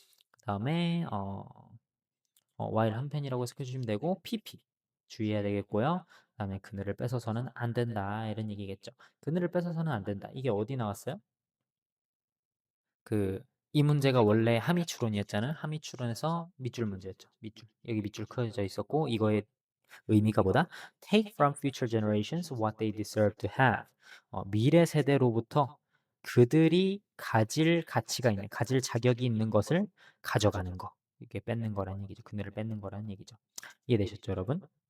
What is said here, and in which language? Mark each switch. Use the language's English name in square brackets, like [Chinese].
[Korean] 그 다음에 while 한 펜이라고 해석해 주시면 되고 PP 주의해야 되겠고요. 그 다음에 그늘을 뺏어서는 안 된다 이런 얘기겠죠. 그늘을 뺏어서는 안 된다. 이게 어디 나왔어요? 이 문제가 원래 함의추론이었잖아요. 함의추론에서 밑줄 문제였죠. 여기 밑줄 그어져 있었고 이거의 의미가 뭐다? [English] Take from future generations what they deserve to have. [Korean] 미래 세대로부터 그들이 가질 자격이 있는 것을 가져가는 거. 이게 뺏는 거란 얘기죠. 그늘을 뺏는 거란 얘기죠. 이해되셨죠, 여러분?